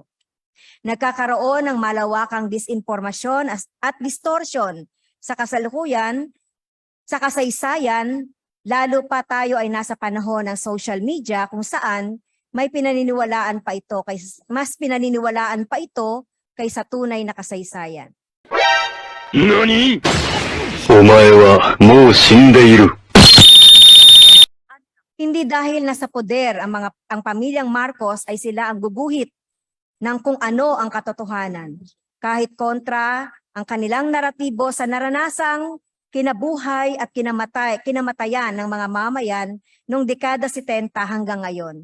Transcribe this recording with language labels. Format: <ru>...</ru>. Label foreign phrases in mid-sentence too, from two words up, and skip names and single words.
<tl>Nagkakaroon ng malawakang disinformasyon at distortion sa kasalukuyan, sa kasaysayan, lalo pa tayo ay nasa panahon ng</tl> <en>social media</en> <tl>kung saan mas pinaniniwalaan pa ito kaysa tunay na kasaysayan.</tl> <ja>NANI?! お前はもう死んでいる。</ja> <tl>Hindi dahil nasa poder ang pamilyang Marcos ay sila ang guguhit ng kung ano ang katotohanan. Kahit kontra ang kanilang naratibo sa naranasang kinabuhay at kinamatayan ng mga mamayan noong dekada 70 hanggang ngayon.</tl>